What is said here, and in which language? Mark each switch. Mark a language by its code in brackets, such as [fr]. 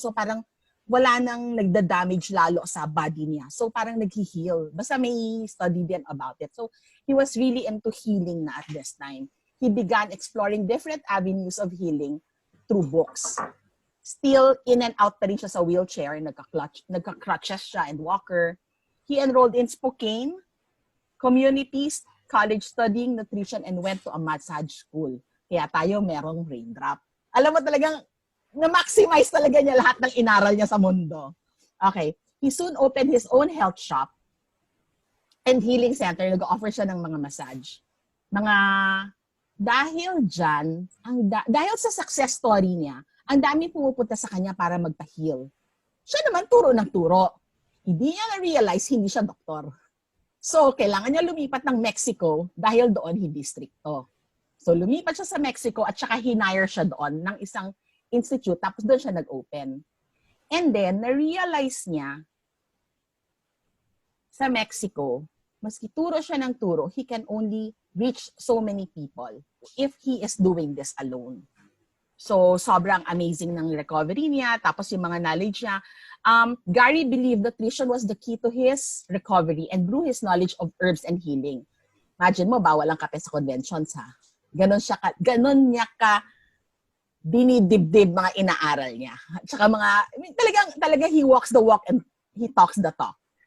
[tl] So parang wala nang nagda-damage lalo sa body niya. So parang nag-heal. Basta may study din about it. [en] So he was really into healing na at this time. He began exploring different avenues of healing through books. [tl] Still in and out pa rin siya sa wheelchair, nagka-crutches siya and walker. [en] He enrolled in Spokane Community College studying nutrition and went to a massage school. [tl] Kaya tayo merong raindrop. Alam mo talagang na-maximize talaga niya lahat ng inaral niya sa mundo. [en] Okay. He soon opened his own health shop and healing center. [tl] Nag-offer siya ng mga massage. Dahil dyan, dahil sa success story niya, ang dami pumupunta sa kanya para magpa-heal. Siya naman turo ng turo. Hindi niya na-realize hindi siya doktor. So, kailangan niya lumipat ng Mexico dahil doon hindi stricto. So, lumipat siya sa Mexico at saka hinire siya doon ng isang institute tapos doon siya nag-open. [en] And then, [tl] na-realize niya sa Mexico, maski turo siya ng turo, [en] he can only reach so many people if he is doing this alone. [tl] So, sobrang amazing ng recovery niya. Tapos yung mga knowledge niya. [en] Gary believed nutrition was the key to his recovery and grew his knowledge of herbs and healing. [tl] Imagine mo, bawal ang kape sa conventions, ha? Ganon niya ka dinidibdib mga inaaral niya. At saka talagang [en] he walks the walk and he talks the talk.